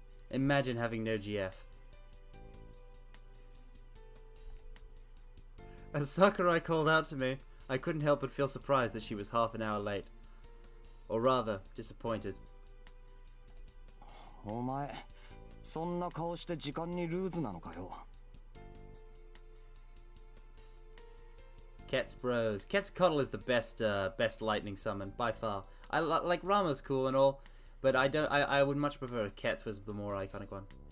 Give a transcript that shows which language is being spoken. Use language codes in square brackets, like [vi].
[en] Imagine having no GF. As Sakurai called out to me, I couldn't help but feel surprised that she was half an hour late. Or rather, disappointed. [ja] お前、そんな顔して時間にルーズなのかよ。 [en] Ket's bros. Quetzalcoatl is the best lightning summon by far. I like Rama's cool and all, but I would much prefer Ket's was the more iconic one.